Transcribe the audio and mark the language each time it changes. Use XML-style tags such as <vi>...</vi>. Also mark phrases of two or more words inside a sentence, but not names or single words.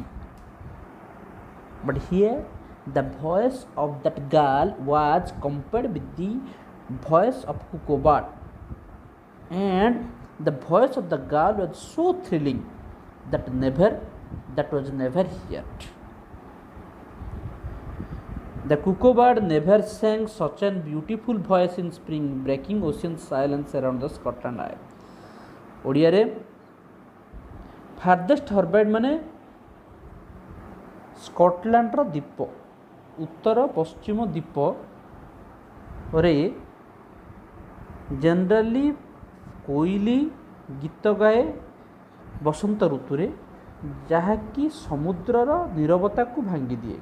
<en>But here the voice of that girl was compared with the voice of cuckoo bird, and the voice of the girl was so thrilling that was never heard. The cuckoo bird never sang such a beautiful voice in spring, breaking ocean silence around the Scotland Isle.</en> <or>ଓଡ଼ିଆରେ</or> <en>farthest Hebrides</en> <or>ମାନେ ସ୍କଟଲ୍ୟାଣ୍ଡର ଦ୍ୱୀପ, ଉତ୍ତର ପଶ୍ଚିମ ଦ୍ୱୀପରେ ଜେନେରାଲି କୋଇଲି ଗୀତ ଗାଏ ବସନ୍ତ ଋତୁରେ, ଯାହାକି ସମୁଦ୍ରର ନୀରବତାକୁ ଭାଙ୍ଗିଦିଏ।</or>